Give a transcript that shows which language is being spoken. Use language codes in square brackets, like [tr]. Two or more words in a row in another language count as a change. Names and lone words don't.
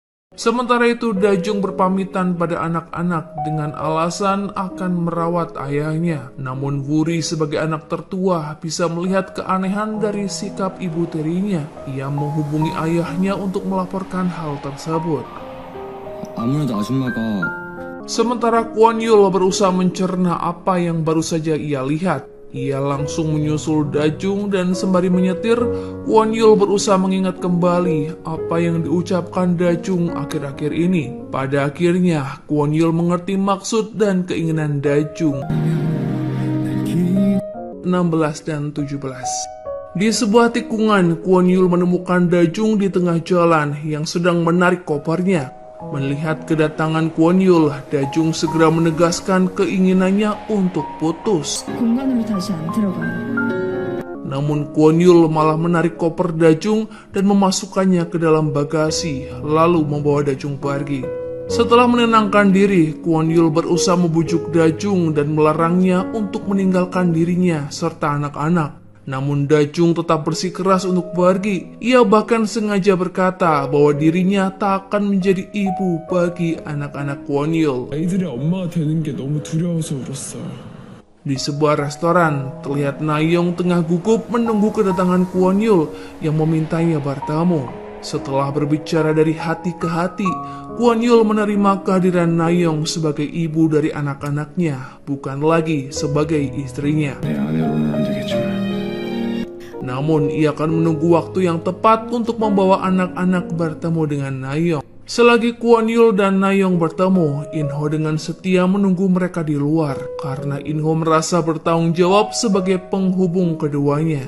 [id] Sementara itu, Dajung berpamitan pada anak-anak dengan alasan akan merawat ayahnya. Namun Wuri sebagai anak tertua bisa melihat keanehan dari sikap ibu tirinya. Ia menghubungi ayahnya untuk melaporkan hal tersebut. [ko] 아무래도 아줌마가 [id] Sementara Kwon Yul berusaha mencerna apa yang baru saja ia lihat. Ia langsung menyusul Dajung dan sembari menyetir, Kwon Yul berusaha mengingat kembali apa yang diucapkan Dajung akhir-akhir ini. Pada akhirnya, Kwon Yul mengerti maksud dan keinginan Dajung. 16 dan 17. Di sebuah tikungan, Kwon Yul menemukan Dajung di tengah jalan yang sedang menarik kopernya. Melihat kedatangan Kwon Yul, Dajung segera menegaskan keinginannya untuk putus. [ko] 공간으로 다시 안 들어가요. [id] Namun Kwon Yul malah menarik koper Dajung dan memasukkannya ke dalam bagasi, lalu membawa Dajung pergi. Setelah menenangkan diri, Kwon Yul berusaha membujuk Dajung dan melarangnya untuk meninggalkan dirinya serta anak-anak. Namun Dajung tetap bersikeras untuk pergi. Ia bahkan sengaja berkata bahwa dirinya tak akan menjadi ibu bagi anak-anak Kwon Yul. [ko] 아이들의 엄마가 되는 게 너무 두려워서 울었어. [id] Di sebuah restoran, terlihat Nayeong tengah gugup menunggu kedatangan Kwon Yul yang memintanya bertemu. Setelah berbicara dari hati ke hati, Kwon Yul menerima kehadiran Nayeong sebagai ibu dari anak-anaknya, bukan lagi sebagai istrinya. [ko] 내 아내로는 안 되겠지만 [id] Namun, ia akan menunggu waktu yang tepat untuk membawa anak-anak bertemu dengan Nayeong. Selagi Kwon Yul dan Nayeong bertemu, In-ho dengan setia menunggu mereka di luar karena In-ho merasa bertanggung jawab sebagai penghubung keduanya.